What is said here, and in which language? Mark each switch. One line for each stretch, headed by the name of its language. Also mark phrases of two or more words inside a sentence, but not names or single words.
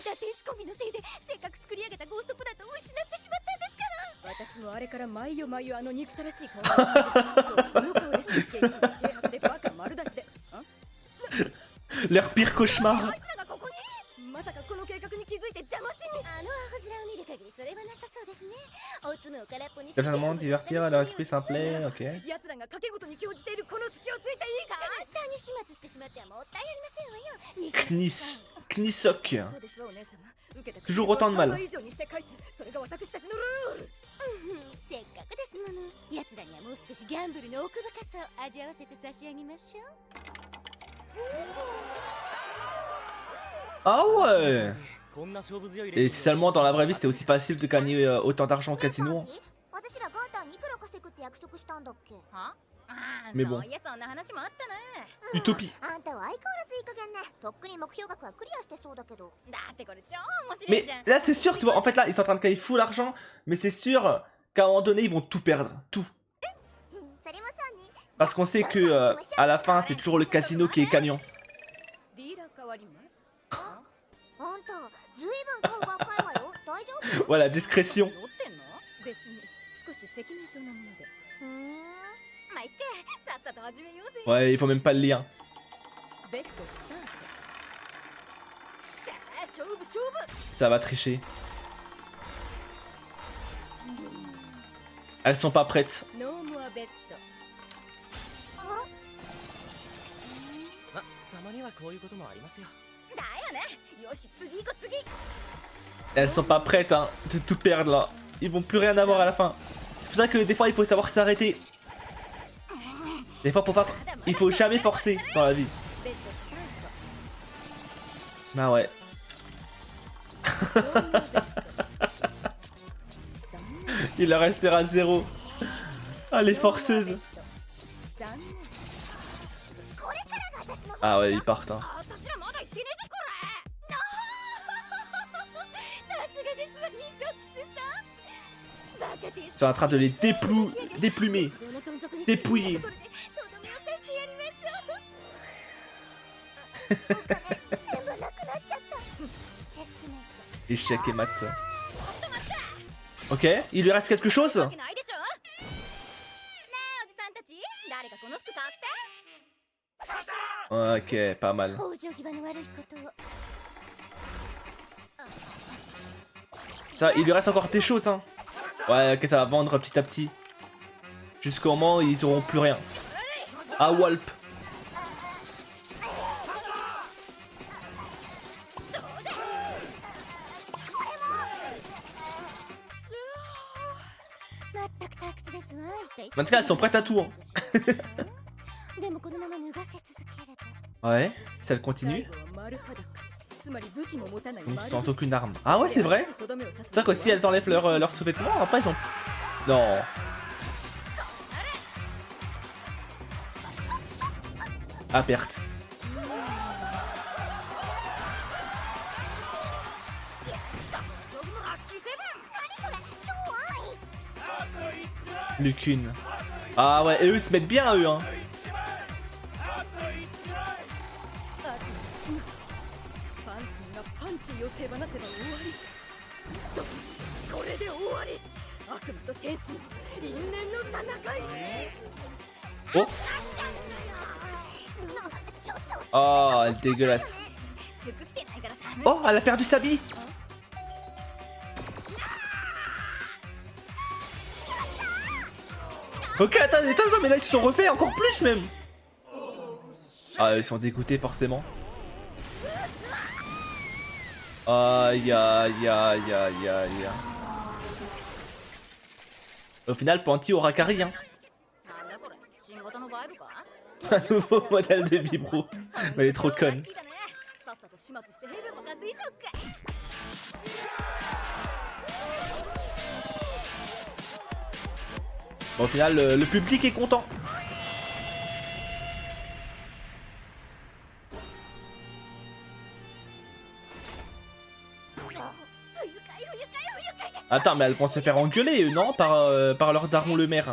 French: Leur pire cauchemar. Totalement divertir, leur esprit simplet, ok.
Japanese: 殺してしまってはもったいありませんわよ。
French: Knis... Knisok.
Japanese: そうですわお姉様。受けた
French: Toujours autant de mal.
Japanese: 3倍以上にして返す。それが私たちのルール。せっかくですもの。奴らにはもう少しギャンブルの奥深さを味わわせて差し上げましょう。
French: Ah ouais.
Japanese: こんな勝負強い
French: Et si seulement dans la vraie vie c'était aussi facile de gagner autant d'argent au casino.
Japanese: 私らガーターにいくら稼ぐって約束したんだっけ？は？
French: Mais bon.
Japanese: そういやそんな話もあったね。
French: Utopie.
Japanese: あんたは相変わらずいい加減ね。とっくに目標額はクリアしてそうだけど。だってこれ超面白い
French: Mais
Japanese: じゃん。
French: là c'est sûr, tu vois, en fait là ils sont en train de gagner full argent, mais c'est sûr qu'à un moment donné ils vont tout perdre, tout.
Japanese: それもそうね。
French: Parce qu'on sait que à la fin c'est toujours le casino qui est gagnant.
Japanese: ディーラー変わります。あんたずいぶん顔が赤いわよ。大丈夫？
French: Voilà, discrétion.
Japanese: 乗ってんの？別に少し赤面症なもので。まあいっか。さっさと始めようぜ。
French: Ouais, il faut même pas le lire.
Japanese: ベッドスタート。さあ勝負勝負。
French: Ça va tricher. Elles sont pas prêtes.
Japanese: ノーモアベッド。またまにはこういうこともありますよ。だよね。よし次行こう次。
French: Elles sont pas prêtes hein, de tout perdre là. Ils vont plus rien avoir à la fin. C'est pour ça que des fois il faut savoir s'arrêter. Des fois pour pas... il faut jamais forcer dans la vie.
Japanese: ベッドスタート。
French: Ah ouais.
Japanese: ノーモアベッド。残念。
French: Il leur restera 0. Ah les forceuses.
Japanese: 残念。これからが私の。
French: Ah ouais, ils partent hein.
Japanese: 私らまだ行ってねえぞこれ。さすがですわニソックスさん。バカでしょ。
French: Ils sont en train de les déplumer. Dépouiller.
Japanese: とどめを刺してやりましょう。全部なくなっちゃった。チェックメイト。
French: Échec et mat. Ok, il lui reste quelque chose?
Japanese: わけないでしょ。ねえおじさんたち、誰かこの服買って。
French: Ok, pas mal.
Japanese: 往生際の悪いことを。
French: Ça, il lui reste encore des choses hein. Ouais, ok, ça va vendre petit à petit. Jusqu'au moment où ils auront plus rien. Ah, Walp.
Japanese: 全く退屈ですわ。一体
French: En tout cas, elles sont prêtes à tout hein.
Japanese: でもこのまま脱がせ続ければ。
French: Ouais, si elle continue.
Japanese: 最後は丸裸。つまり武器も持たない
French: Donc
Japanese: 丸
French: sans aucune arme. Ah ouais, c'est vrai.
Japanese: とどめを刺す
French: C'est vrai que si elles enlèvent leurs sous-vêtements, après ils ont... Non. À perte. Lucune. Ah ouais, et eux ils se mettent bien eux hein.
Japanese: あと一枚。パンティがパンティを手放せば終わり。そう、これで終わり。悪魔と天使の因縁の戦い。
French: Oh. Oh, elle est dégueulasse.
Japanese: 服着てないから寒い。
French: Oh, elle a perdu sa bille. Ok, attends, mais là ils se sont refaits encore plus même. Ah, ils sont dégoûtés forcément. Aïe, aïe, aïe, aïe, aïe. Au final, Panty aura carré, hein.
Japanese: なんだこれ、新型のバイブか。
French: Un nouveau modèle de vibro. Mais elle est trop conne.
Japanese: さっさと始末してヘブンもガス以上か。
French: Bon, au final, le public est content. Attends, mais elles vont se faire engueuler, non, par leur daron le maire.